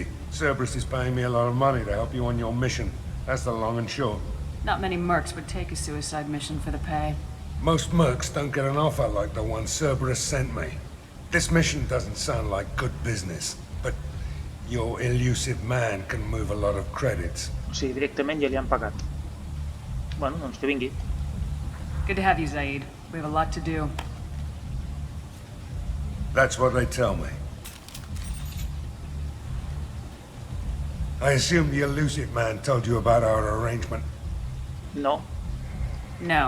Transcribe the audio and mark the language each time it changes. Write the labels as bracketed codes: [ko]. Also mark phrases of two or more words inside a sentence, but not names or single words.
[en] Cerberus is paying me a lot of money to help you on your mission. That's the long and short. Not many mercs would take a suicide mission for the pay. Most mercs don't get an offer like the one Cerberus sent me. This mission doesn't sound like good business, but your elusive man can move a lot of credits. [ca] O sigui, directament ja li han pagat. Bueno, doncs que vingui. [en] Good to have you, Zaeed. We have a lot to do. That's what they tell me. I assume the elusive man told you about our arrangement. No. No.